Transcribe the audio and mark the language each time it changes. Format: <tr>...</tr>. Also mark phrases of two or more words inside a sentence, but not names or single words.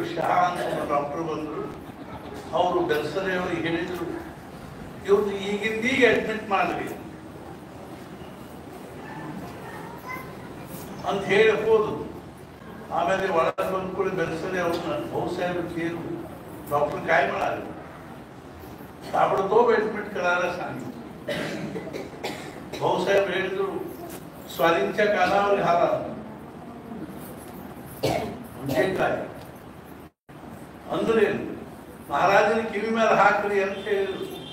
<kn>ಶಹಾ ಅಂತ ಡಾಕ್ಟರ್ ಬಂದರು. ಅವರು ಬೆಲ್ಸರೆ ಅವರಿಗೆ ಹೇಳಿದ್ರು, ಇವ್ರು ಈಗಿಂದೀಗ ಅಡ್ಮಿಟ್ ಮಾಡ್ರಿ ಅಂತ ಹೇಳಿ ಹೋದ್ರು. ಆಮೇಲೆ ಒಳಗೆ ಬಂದ್ಕೊಳ್ಳಿ ಬೆಲ್ಸರೆ ಅವ್ರನ್ನ ಭಾऊसाहेब ಕೇರು</kn> <mr>डॉक्टर काय म्हणाले, ताबडतोब ऍडमिट करायला सांगितलं. भाऊसाहेब ಹೇಳಿದ್ರು, स्वारींच्या कानावर घाला. म्हणजे काय</mr> <kn>ಅಂದ್ರೆ ಮಹಾರಾಜನ ಕಿವಿ ಮೇಲೆ ಹಾಕ್ರಿ ಅಂತ ಹೇಳಿದ್ರು.</kn>